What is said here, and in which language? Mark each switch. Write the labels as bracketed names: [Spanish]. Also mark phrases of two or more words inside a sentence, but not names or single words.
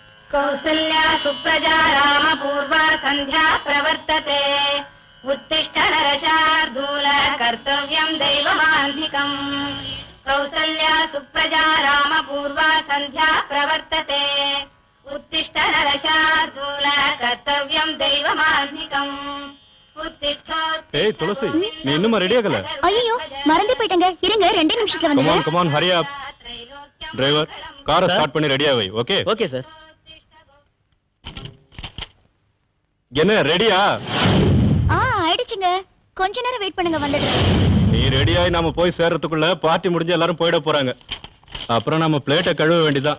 [Sanskrit] कौसल्या सुप्रजा रामपूर्वा सन्ध्या प्रवर्तते उत्तिष्ठ नरशार्दूल कर्तव्यं दैवमान्धिकम् कौसल्या सुप्रजा रामपूर्वा सन्ध्या प्रवर्तते उत्तिष्ठ नरशार्दूल कर्तव्यं दैवमान्धिकम् [Tamil] ஏய் துளசி நீ இன்னும் ரெடி ஆகல? ஐயோ மறந்து போயிட்டங்க. இருங்க 2 நிமிஷத்துல வந்துறேன். [English] come on hurry up. [Tamil] டிரைவர் காரை ஸ்டார்ட் பண்ணி ரெடியா வை. ஓகே ஓகே சார். என்ன ரெடியா? ஆயிடுச்சுங்க. கொஞ்ச நேரம் வெயிட் பண்ணுங்க வந்துடுறேன். நீ ரெடியாய் நாம போய் சேர்றதுக்குள்ள பார்ட்டி முடிஞ்சு எல்லாரும் போயிட போறாங்க. அப்புறம் நாம பிளேட்டை கழுவ வேண்டியதான்.